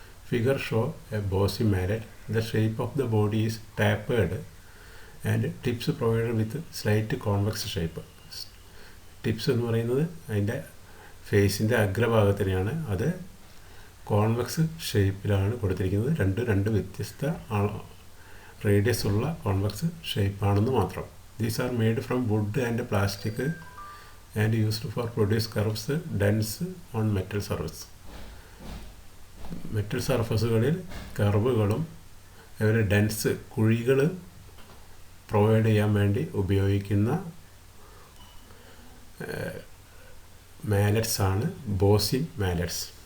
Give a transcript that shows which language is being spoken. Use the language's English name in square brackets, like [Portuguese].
[English] Figure show a bossing mallet. The shape of the body is tapered and tips provided with slight convex shape. [Malayalam] Tips എന്ന് പറയുന്നത് അതിൻ്റെ ഫേസിൻ്റെ അഗ്രഭാഗത്തിനെയാണ്. അത് convex ഷേപ്പിലാണ് കൊടുത്തിരിക്കുന്നത്. രണ്ട് വ്യത്യസ്ത റേഡിയസ് ഉള്ള കോൺവെക്സ് ഷേപ്പാണെന്ന് മാത്രം. [English] These are made from wood and plastic and used for produce curves, dents on metal surface. [Malayalam] Metal സർഫസുകളിൽ കർവുകളും അതുപോലെ ഡെൻസ് കുഴികൾ പ്രൊവൈഡ് ചെയ്യാൻ വേണ്ടി ഉപയോഗിക്കുന്ന മാലറ്റ്സ് ആണ് ബോസിംഗ് മാലറ്റ്സ്.